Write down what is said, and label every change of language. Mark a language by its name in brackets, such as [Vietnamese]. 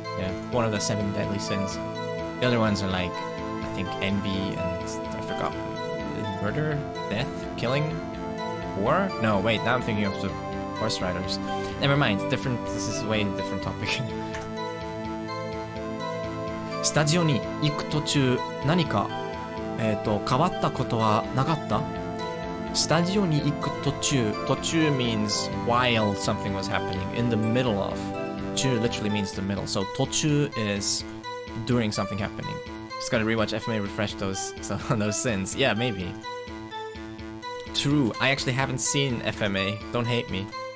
[English] Yeah, one of the 7 deadly sins. The other ones are like, I think, envy and I forgot. Murder? Death? Killing? War? No, wait, now I'm thinking of the horse riders. Never mind, this is a way different topic. [Japanese] スタジオに行く途中、何か変わったことはなかった? スタジオに行く途中. [English] 途中 means while something was happening, in the middle of. 中 literally means the middle. So 途中 is during something happening. Just gotta rewatch FMA, refresh those sins. Yeah, maybe. True. I actually haven't seen FMA. Don't hate me.